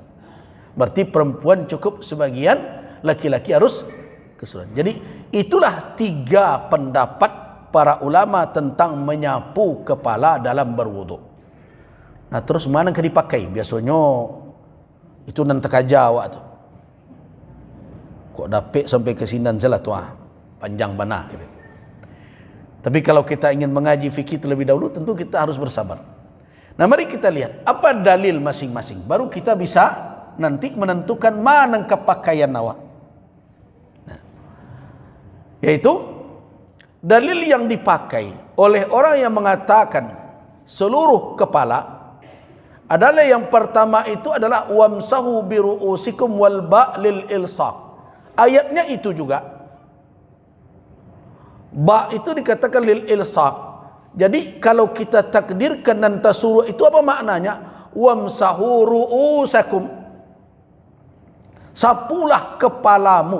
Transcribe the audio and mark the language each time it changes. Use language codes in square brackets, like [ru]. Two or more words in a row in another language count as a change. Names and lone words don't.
[id] Berarti perempuan cukup sebagian, laki-laki harus keseluruhan. Jadi itulah 3 pendapat para ulama tentang menyapu kepala dalam berwudu. Nah, terus mana yang dipakai? Biasanya itu nanti kaja awak tu. [min] Kok dapet sampai ke sinan salah tu, panjang bana gitu. [id] Tapi kalau kita ingin mengaji fikih terlebih dahulu, tentu kita harus bersabar. Nah, mari kita lihat apa dalil masing-masing, baru kita bisa nanti menentukan mana kepakaian awak. Nah, yaitu dalil yang dipakai oleh orang yang mengatakan seluruh kepala adalah yang pertama itu adalah [ar] وامسحوا برءوسكم والباء للإلصاق. [id] Ayatnya itu juga. Ba' itu dikatakan [ar] للإلصاق. [id] Jadi kalau kita takdirkan dan tasuruh itu apa maknanya? [ar] وامسحوا رءوسكم. [id] Sapulah kepalamu.